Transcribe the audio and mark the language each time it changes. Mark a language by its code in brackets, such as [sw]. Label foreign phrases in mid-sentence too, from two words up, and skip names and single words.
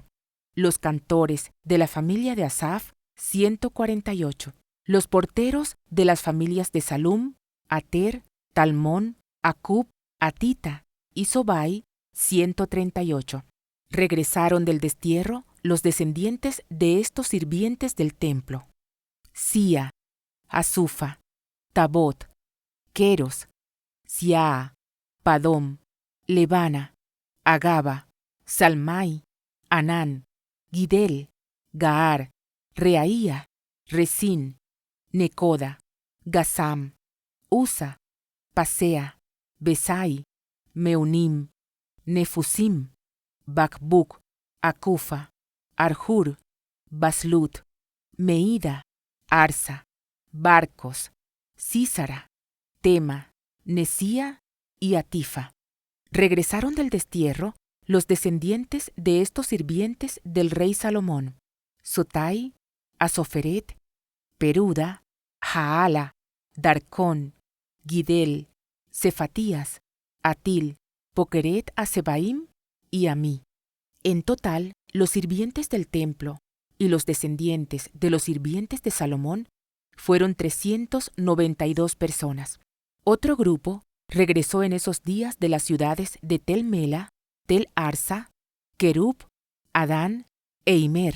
[es] Los cantores de la familia de Asaf, 148. Los porteros de las familias de Salum, Ater, Talmón, Acub, Atita y Sobai, 138. Regresaron del destierro los descendientes de estos sirvientes del templo: Sia, Asufa, Tabot, Queros, Siaa, Padom, Lebana, Agaba, Salmai, Anán, Gidel, Gaar, Reaía, Resín, Necoda, Gasam, Usa, Pasea, Besai, Meunim, Nefusim, Bakbuk, Akufa, Arjur, Baslut, Meida, Arsa, Barcos, Císara, Tema, Nesía y Atifa. Regresaron del destierro los descendientes de estos sirvientes del rey Salomón: Sotai, Asoferet, Peruda, Jaala, Darcón, Gidel, Cefatías, Atil, Pokeret a Sebaim y Amí. En total, los sirvientes del templo y los descendientes de los sirvientes de Salomón fueron 392 personas. Otro grupo regresó en esos días de las ciudades de Tel Mela, Tel Arsa, Kerub, Adán e Imer.